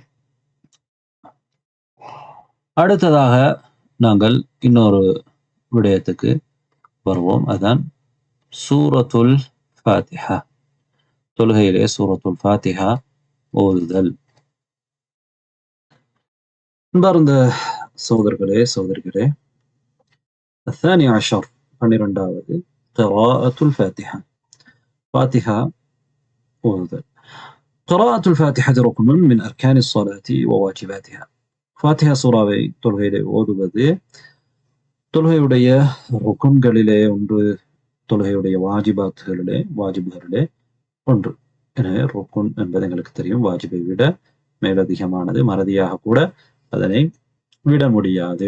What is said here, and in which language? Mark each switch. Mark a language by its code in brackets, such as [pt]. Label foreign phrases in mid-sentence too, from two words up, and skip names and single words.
[ta] அடுத்ததாக நாங்கள் இன்னொரு விடயத்துக்கு வருவோம். அதான் சூரத்துல் ஃபாத்திஹா. தொழுகையிலே சூரத்துல் ஃபாத்திஹா ஓதுதல். அன்பார்ந்த சகோதரர்களே, சகோதரிகளே, [ar] الثاني عشر 12வது قراءة الفاتحة. [ta] فاتحة ஓதுதல். [ar] قراءة الفاتحة ركن من أركان الصلاة وواجباتها. [ta] ஃபாத்திஹா சூராவை தொழுகையிலே ஓதுவது தொழுகையுடைய ருக்குன்களிலே ஒன்று, தொழுகையுடைய வாஜிபுகளிலே ஒன்று. எனவே ருக்குன் என்பது எங்களுக்கு தெரியும், வாஜிபை விட மேலதிகமானது, மறதியாக கூட அதனை விட முடியாது.